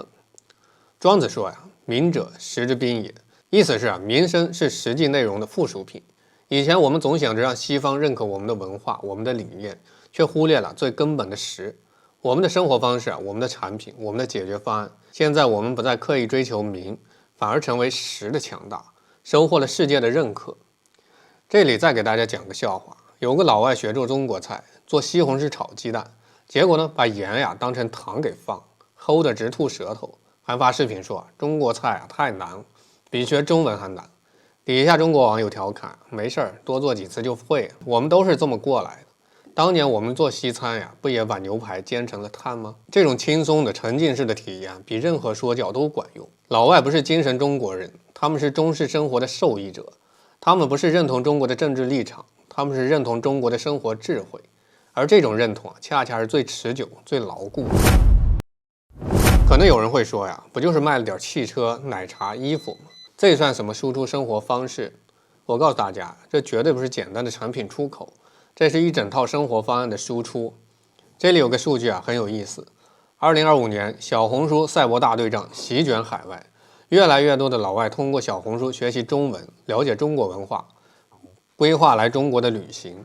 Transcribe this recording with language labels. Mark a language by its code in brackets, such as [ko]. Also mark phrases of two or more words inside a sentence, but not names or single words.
[zh] 莊子說民者實之賓也，意思是民生是實際內容的附屬品。以前我們總想着讓西方認可我們的文化，我們的理念，卻忽略了最根本的實，我們的生活方式，我們的產品，我们的解決方案。現在我們不再刻意追求名，反而成為實的強大，收穫了世界的認可。這裡再給大家講個笑話，有個老外學做中國菜，做西紅柿炒雞蛋，結果呢把鹽當成糖給放，齁得直吐舌頭，還發視頻說中國菜太難了，比學中文還難。底下中國網友調侃，沒事兒，多做幾次就會，我們都是這麼過來的。當年我們做西餐不也把牛排煎成了炭嗎？這種輕鬆的沉浸式的體驗比任何說教都管用。老外不是精神中國人，他們是中式生活的受益者，他們不是認同中國的政治立场，他們是認同中国的生活智慧，而這種認同恰恰是最持久最牢固的。可能有人會說不就是賣了點汽車奶茶衣服嗎？這算什麼輸出生活方式？我告訴大家，這絕對不是簡單的產品出口，這是一整套生活方案的輸出。這裡有個數據很有意思，2025年小紅書賽博大對仗席捲海外，越來越多的老外通過小紅書學習中文，了解中國文化，規劃來中國的旅行。